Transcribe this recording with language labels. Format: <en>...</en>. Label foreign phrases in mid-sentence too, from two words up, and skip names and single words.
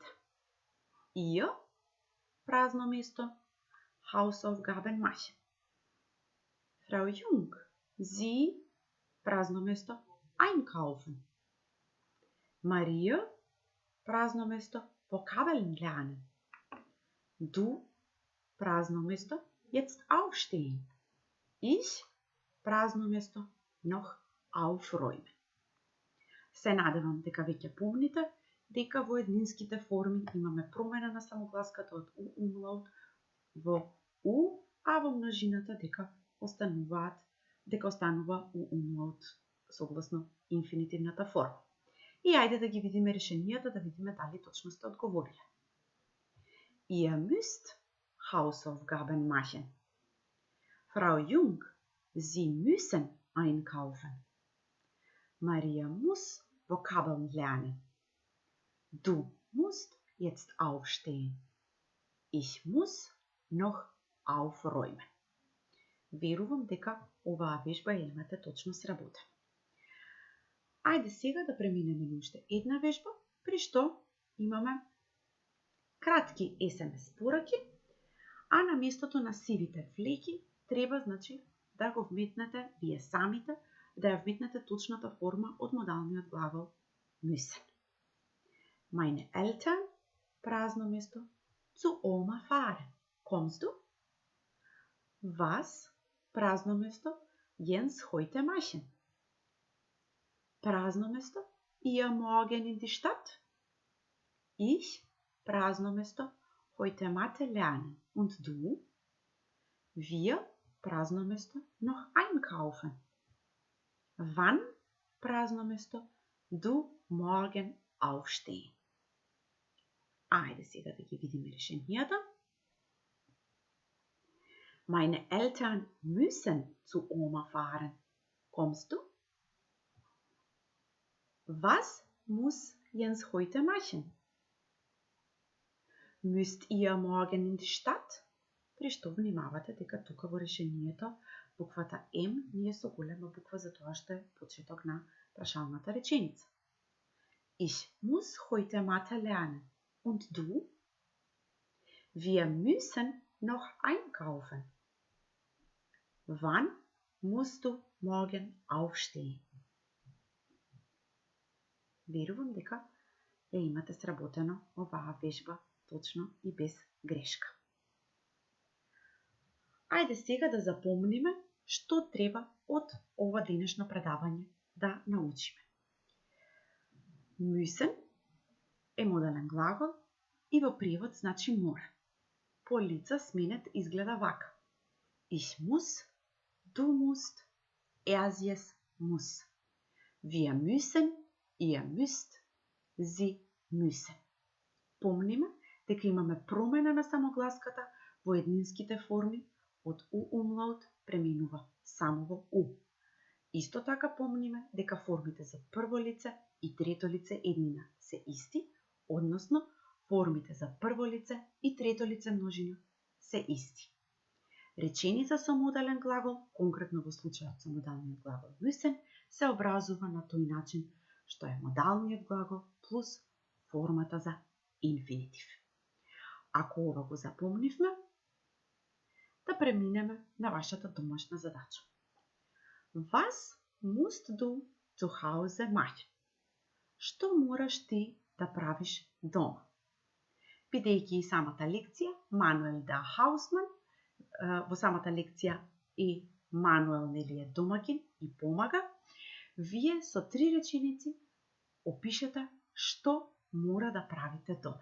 <mk>Ihr, празно место,</mk> <de>Hausaufgaben machen. Frau Jung, Sie,</de> <mk>празно место, einkaufen. Maria, празно место,</mk> <de>Vokabeln lernen. Du,</de> <mk>празно место,</mk> <de>jetzt aufstehen. Ich,</de> <mk>празно место,</mk> <de>noch aufräumen.</de> <mk>Се надевам дека веќе помните дека во еднинските форми имаме промена на самогласката од у умлаут во у, а во множината дека останува у умлаут согласно инфинитивната форма. И ајде да ги видиме решенијата, да видиме дали точно сте одговориле.</mk> <de>Ihr müsst Hausaufgaben machen. Frau Jung, Sie müssen einkaufen. Maria muss Vokabeln lernen. Du musst jetzt aufstehen. Ich muss noch aufräumen.</de> <mk>Верувам дека оваа вежба ја имате точно сработена. Ајде сега да преминеме на уште една вежба, при што имаме кратки SMS пораки, а на местото на сивите флеки треба да го вметнете вие самите, да ја вметнете точната форма од модалниот глагол müssen.</mk> <de>Meine Eltern,</de> <mk>празно место,</mk> <de>zu Oma fahren. Kommst du? Was,</de> <mk>празно место,</mk> <de>Jens heute machen.</de> <mk>Празно место,</mk> <de>ihr morgen in die Stadt. Ich,</de> <mk>празно место,</mk> <de>heute Mathe lernen. Und du? Wir,</de> <mk>празно место,</mk> <de>noch einkaufen. Wann,</de> <mk>празно место,</mk> <de>du morgen aufstehen.</de> <mk>Ајде сега да ги видиме решенијата.</mk> <de>Meine Eltern müssen zu Oma fahren. Kommst du? Was muss Jens heute machen? Müsst ihr morgen in die Stadt?</de> <mk>При што внимавате дека тука во решението буквата М не е со голема буква, затоа што е почеток на прашалната реченица.</mk> <de>Ich muss heute Mathe lernen. Und du? Wir müssen noch einkaufen. Wann musst du morgen aufstehen?</de> <mk>Верувам дека ја имате сработено оваа вежба точно и без грешка. Ајде сега да запомниме што треба од ова денешно предавање да научиме. Müssen е модален глагол и во превод значи мора. По лица сменет изгледа вака.</mk> <de>Ich muss, du musst, sie es muss. Wir müssen, ihr müsst, sie müssen.</de> <mk>Помниме дека имаме промена на самогласката во еднинските форми од у умлаут преминува само во у. Исто така помниме дека формите за прво лице и трето лице еднина се исти, односно формите за прво лице и трето лице множина се исти. Реченица со модален глагол, конкретно во случајот со модалниот глагол müssen, се образува на тој начин што е модалниот глагол плюс формата за инфинитив. Ако ова го запомнивме, да преминеме на вашата домашна задача.</mk> <de>Was musst du zu Hause machen?</de> <mk>Што мораш ти да правиш дома? Бидејќи и самата лекција, Мануел да Хаусман, во самата лекција и Мануел нели е домакин и помага, вие со 3 реченици опишете што мора да правите дома.</mk>